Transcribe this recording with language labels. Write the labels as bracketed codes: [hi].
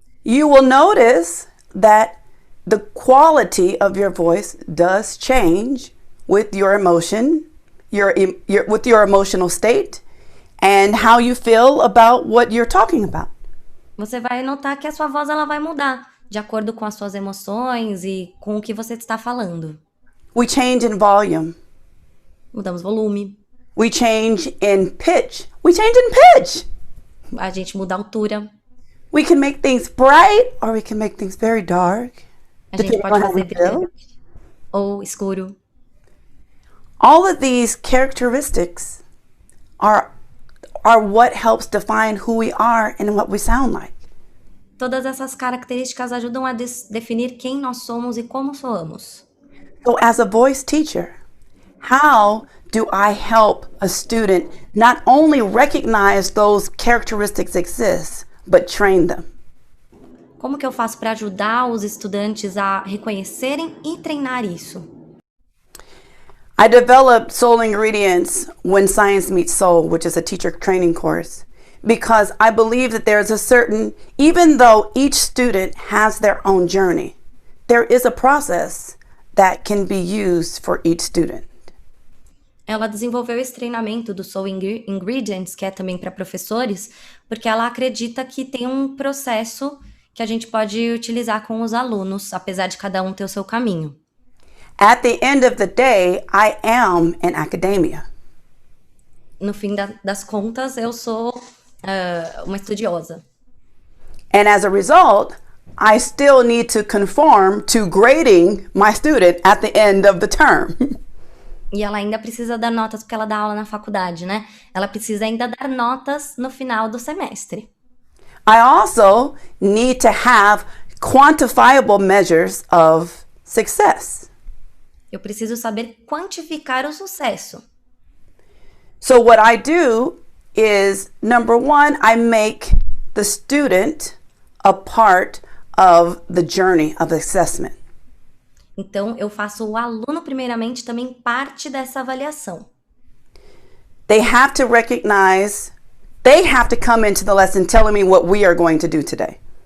[en] you will notice that the quality of your voice does change with your emotion, with your emotional state, and how you feel about what you're talking about. [pt] você vai notar que a sua voz ela vai mudar de acordo com as suas emoções e com o que você está falando. [en] We change in volume. [pt] Mudamos volume, [en] We change in pitch. We change in pitch. [pt] a gente muda a altura, [en] We can make things bright or we can make things very dark. [pt] a gente [en] Depending [pt] pode [en] on how [pt] fazer [en] we feel. [pt] brilhante ou escuro. [en] All of these characteristics are what helps define who we are and what we sound like. [pt] Todas essas características ajudam a definir quem nós somos e como soamos. [en] So as a voice teacher, how do I help a student not only recognize those characteristics exist, but train them? [pt] Como que eu faço para ajudar os estudantes a reconhecerem e treinar isso? [en] I developed Soul Ingredients When Science Meets Soul, which is a teacher training course, because I believe that there's a certain, even though each student has their own journey, there is a process that can be used for each student. [pt] Ela desenvolveu esse treinamento do Soul Ingredients, que é também para professores, porque ela acredita que tem um processo que a gente pode utilizar com os alunos, apesar de cada um ter o seu caminho. [en] At the end of the day, I am in academia. [pt] No fim das contas, eu sou uma estudiosa. [en] And as a result, I still need to conform to grading my student at the end of the term. [pt] E ela ainda precisa dar notas, porque ela dá aula na faculdade, né? Ela precisa ainda dar notas no final do semestre. [en] I also need to have quantifiable measures of success. [pt] Eu preciso saber quantificar o sucesso. [en] So what I do is, number one, I make the student a part of the journey of assessment. [pt] Então, eu faço o aluno, primeiramente, também parte dessa avaliação. [en] They have to recognize, they have to come into the lesson telling me what we are going to do today.